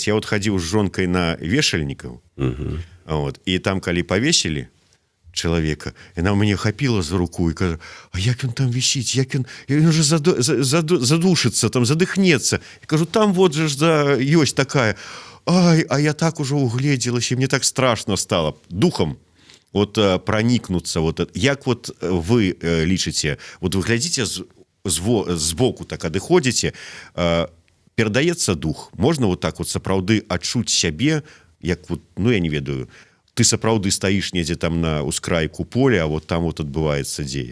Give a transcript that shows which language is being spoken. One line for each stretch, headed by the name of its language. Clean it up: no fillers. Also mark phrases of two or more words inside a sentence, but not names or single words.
Belarusian: Я вот хадзіў з жонкай на вешальнікаў, вот, і там калі павесілі чалавека, яна мяне хапіла за руку і кажа: а як ён там вісіць, як ён уже задушыцца, там задыхнецца. Я кажу: там вот же ж ёсць такая. Ай, а я так ужо угледзелася,
Russian: мне так страшно стало духом вот проникнуться.
Belarusian: Вот як вот вы лічыце, вот вы глядзіце збоку, так адыходзіце, перадаецца дух, можна вот так вот сапраўды адчуць сябе, як вот, ну я не ведаю, ты сапраўды стаіш недзе там на ускрайку поля, а вот там вот адбываецца дзея.